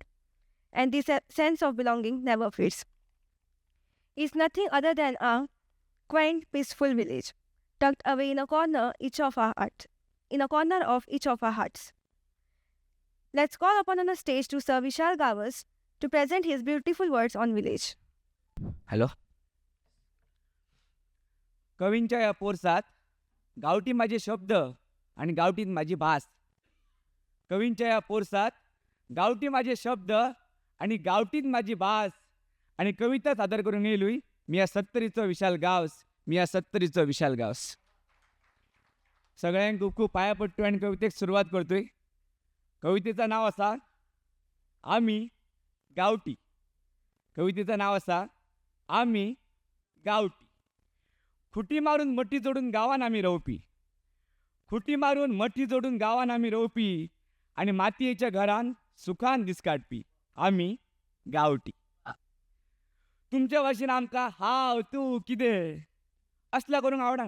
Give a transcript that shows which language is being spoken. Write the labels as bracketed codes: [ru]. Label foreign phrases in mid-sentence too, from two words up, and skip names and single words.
[en] And this sense of belonging never fades. It's nothing other than a quaint, peaceful village, tucked away in a corner of each of our hearts. Let's call upon on the stage to Sir Vishal Gavas to present his beautiful words on village. हॅलो. [kok] कवींच्या या पोरसात गावठी माझे शब्द आणि गावठीत माझी भास. कवींच्या या पोरसात गावठी माझे शब्द आणि गावठीत माझी भास आणि कविता सादर करून येलोय मी या 70चं विशाल गावस. सगळ्यांक खूप खूप पाया पडतोय आणि कवितेक सुरुवात करतोय. कवितेचं नाव असा आम्ही गावठी. कवितेचं नाव असा आम्ही गावठी. खुटी मारून मठी जोडून गावान आम्ही रवपी. खुटी मारून मठी जोडून गावान आम्ही रवपी आणि मातयेच्या घरान सुखान दीस काडपी. आम्ही गावठी. तुमच्या भाशेन आमकां हाव तूं कितें असला करूंक आवडना.